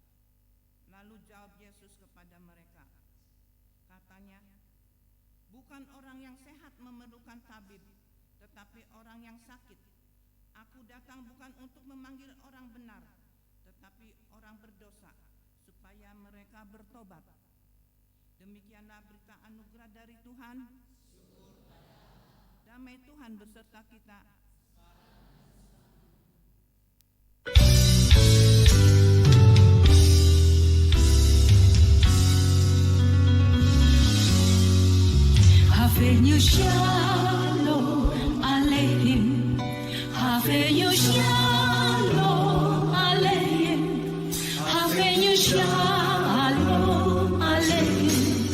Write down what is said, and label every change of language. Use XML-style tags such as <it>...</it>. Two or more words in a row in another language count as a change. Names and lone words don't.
<id>Lalu jawab Yesus kepada mereka, katanya, bukan orang yang sehat memerlukan tabib, tetapi orang yang sakit. Aku datang bukan untuk memanggil orang benar, tetapi orang berdosa, supaya mereka bertobat. Demikianlah berita anugerah dari Tuhan. Damai Tuhan beserta kita.</id> <he>הבאנו שלום עליכם, הבאנו שלום עליכם, הבאנו שלום עליכם,</he>